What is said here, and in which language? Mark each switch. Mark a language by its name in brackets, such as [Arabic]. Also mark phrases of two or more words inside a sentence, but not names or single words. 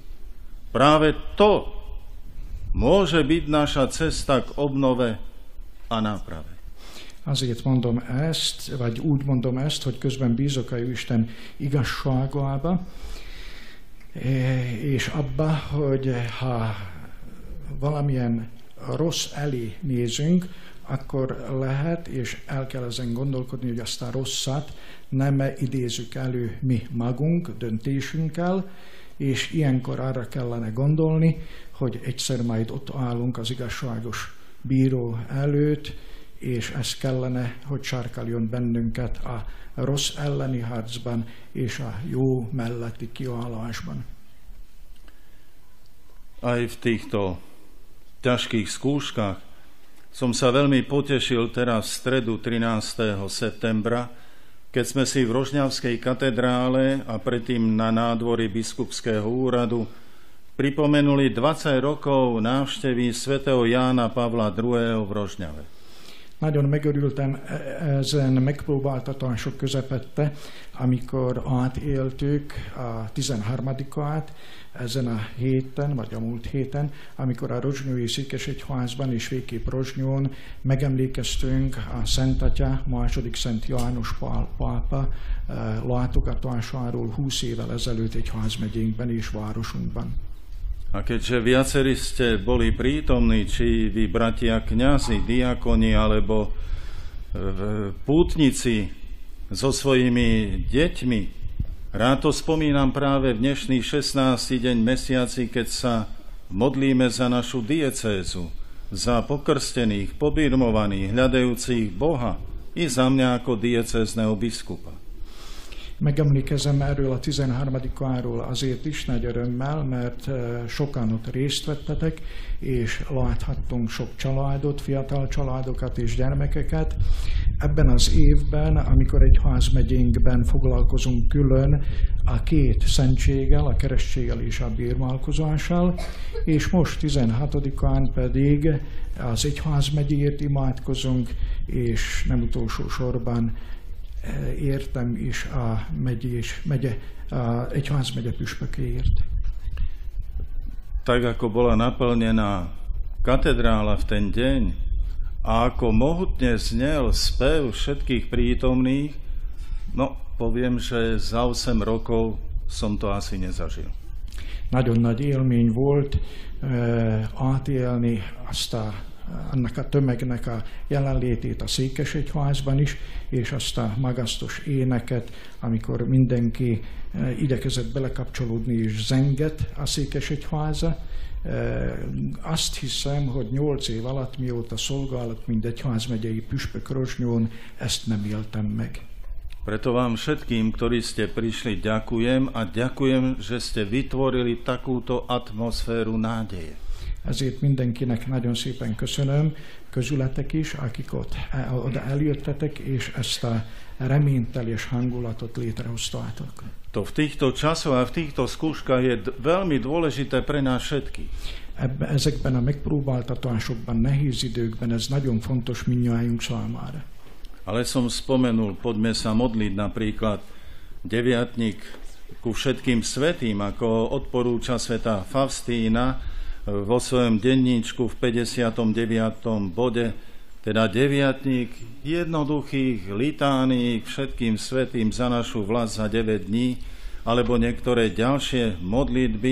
[Slovak] Práve to môže byť naša cesta k obnove a náprave. [Hungarian] Azért mondom ezt, vagy úgy mondom ezt, hogy közben bízok a Isten igazságába, és abba, hogy ha valamilyen rossz elé nézünk, akkor lehet, és el kell ezen gondolkodni, hogy azt a rosszat nem idézzük elő mi magunk, döntésünkkel, és ilyenkor arra kellene gondolni, hogy egyszer majd ott állunk az igazságos bíró előtt, és ez kellene, hogy sarkaljon bennünket a rossz elleni harcban és a jó melletti kiállásban. [Slovak] Aj v týchto ťažkých skúškach som sa veľmi potešil teraz v stredu 13. septembra, keď sme si v Rožňavskej katedrále a predtým na nádvorí biskupského úradu pripomenuli 20 rokov návštevy svätého Jána Pavla II. V Rožňave. [Hungarian] Nagyon megörültem ezen megpróbáltatások közepette, amikor átéltük a 13-át ezen a héten, vagy a múlt héten, amikor a Rozsnyói Székesegyházban és végképp Rozsnyón megemlékeztünk a Szent Atya, második Szent János Pál pápa látogatásáról 20 évvel ezelőtt egyházmegyénkben és városunkban. [Slovak] A keďže viacerí ste boli prítomní, či vy bratia kňazi, diakoni alebo pútnici so svojimi deťmi, rád to spomínam práve v dnešný 16. deň mesiaci, keď sa modlíme za našu diecézu, za pokrstených, pobirmovaných, hľadajúcich Boha i za mňa ako diecézneho biskupa. [Hungarian] Megemlékezem erről a 13-áról azért is nagy örömmel, mert sokan ott részt vettetek, és láthattunk sok családot, fiatal családokat és gyermekeket. Ebben az évben, amikor egyházmegyénkben foglalkozunk külön a két szentséggel, a keresztséggel és a bírmálkozással, és most 16-án pedig az egyházmegyéért imádkozunk, és nem utolsó sorban értem is a egyházmegye püspökéért. [Slovak] Tak ako bola naplnená katedrála v ten deň a ako mohutne znel spev všetkých prítomných, no poviem, že za 8 rokov som to asi nezažil. [Hungarian] nagyon nagy élmény volt átélni annak a tömegnek a jelenlétét a Székesegyházban is, és azt a magasztos éneket, amikor mindenki igyekezett belekapcsolódni és zengett a Székesegyháza. Azt hiszem, hogy 8 év alatt, mióta szolgálok, mint egyházmegyei püspök Rozsnyón, ezt nem éltem meg. [Slovak] Preto vám všetkým, ktorí ste prišli, ďakujem a ďakujem, že ste vytvorili takúto atmosféru nádeje. [Hungarian] Ezért mindenkinek nagyon szépen köszönöm, közületek is, akik oda eljöttetek, és ezt a reményteljes hangulatot létrehoztátok. [Slovak] To v týchto časoch a v týchto skúškach je veľmi dôležité pre nás všetkých. [Hungarian] Ezekben a megpróbáltatásokban, nehéz időkben ez nagyon fontos mindnyájunk számára. [Slovak] Ale som spomenul, poďme sa modliť napríklad deviatnik ku všetkým svätým, ako odporúča svätá Faustína vo svojom denníčku v 59. bode, teda deviatnik jednoduchých litánií všetkým svätým za našu vlast za 9 dní, alebo niektoré ďalšie modlitby.